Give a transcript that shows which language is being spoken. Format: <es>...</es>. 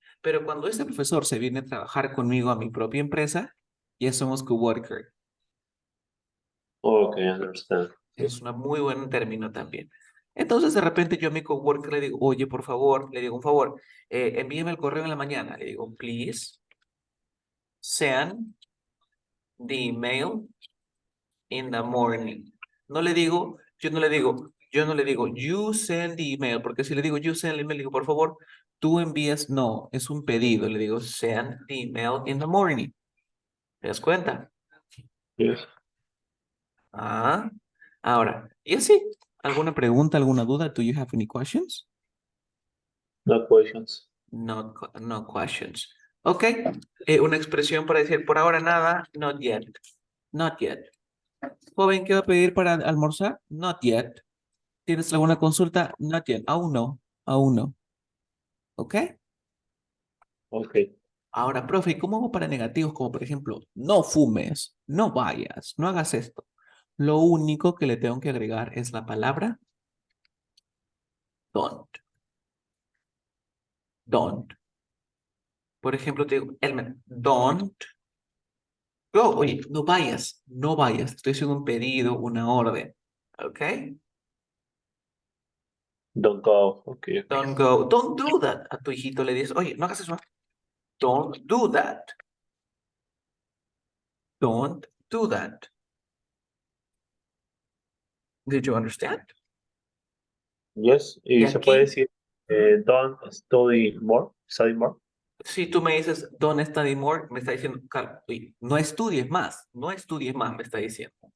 <es>Pero cuando este profesor se viene a trabajar conmigo a mi propia empresa, ya somos coworker.</es> <en>Ok, understand.</en> <es>Es un muy buen término también. Entonces, de repente yo a mi coworker le digo, oye, por favor, le digo un favor, envíeme el correo en la mañana. Le digo,</es> <en>please send the email in the morning.</en> <es>No le digo, yo no le digo,</es> <en>you send the email,</en> <es>porque si le digo, you send the email, le digo, por favor, tú envías, no, es un pedido. Le digo,</es> <en>send the email in the morning.</en> <es>¿Te das cuenta?</es> <en>Yes.</en> <es>Ah, ahora, y así, ¿alguna pregunta, alguna duda?</es> <en>¿Do you have any questions? No questions. No, no questions.</en> <es>Ok, una expresión para decir por ahora nada,</es> <en>not yet. Not yet.</en> <es>Joven, ¿qué va a pedir para almorzar?</es> <en>Not yet.</en> <es>¿Tienes alguna consulta?</es> <en>Not yet.</en> <es>Aún no. Aún no. ¿Ok? Ok. Ahora, profe, ¿y cómo hago para negativos? Como por ejemplo, no fumes, no vayas, no hagas esto. Lo único que le tengo que agregar es la palabra don't. Don't. Por ejemplo, te digo, Elmer,</es> <en>don't go.</en> <es>Oye, no vayas, no vayas. Estoy haciendo un pedido, una orden. ¿Ok?</es> <en>Don't go. Ok, ok. Don't go. Don't do that.</en> <es>A tu hijito le dices, oye, no hagas eso.</es> <en>Don't do that. Don't do that. Did you understand? Yes.</en> <es>Y Y se puede aquí, decir,</es> <en>don't study more.</en> <es>si tú me dices,</es> <en>don't study more,</en> <es>me está diciendo, oye, no estudies más, no estudies más, me está diciendo.</es>